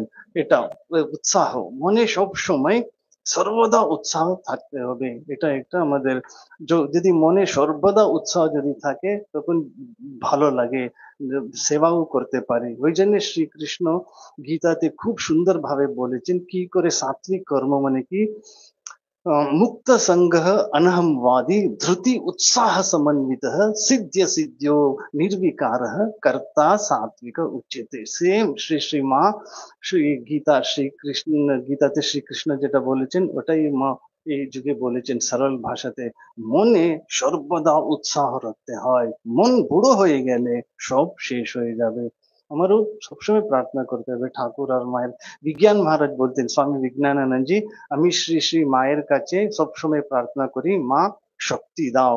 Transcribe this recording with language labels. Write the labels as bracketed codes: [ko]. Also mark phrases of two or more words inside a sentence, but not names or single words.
[bn] এটা উৎসাহ, মনে সব সময় সর্বদা উৎসাহ থাকতে হবে। এটা একটা আমাদের যদি মনে সর্বদা উৎসাহ যদি থাকে তখন ভালো লাগে, সেবাও করতে পারি। ওই জন্য শ্রীকৃষ্ণ গীতাতে খুব সুন্দর ভাবে বলেছেন কি করে সাত্বিক কর্ম মানে কি, [sa] मुक्त संग अनहमवादी धृति उत्साह समन्वित सिद्ध्य सिद्ध्यो निर्विकार कर्ता सात्विक उच्यते। [bn] সেম শ্রী শ্রী মা শ্রী গীতা শ্রীকৃষ্ণ গীতাতে শ্রীকৃষ্ণ যেটা বলেছেন ওটাই মা এই যুগে বলেছেন সরল ভাষাতে। মনে সর্বদা উৎসাহ রাখতে হয়, মন বুড়ো হয়ে গেলে সব শেষ হয়ে যাবে। আমারও সবসময় প্রার্থনা করতে হবে ঠাকুর আর মায়ের। বিজ্ঞান মহারাজ বলতেন, স্বামী বিজ্ঞানানন্দজি, আমি শ্রী শ্রী মায়ের কাছে সবসময় প্রার্থনা করি, মা শক্তি দাও।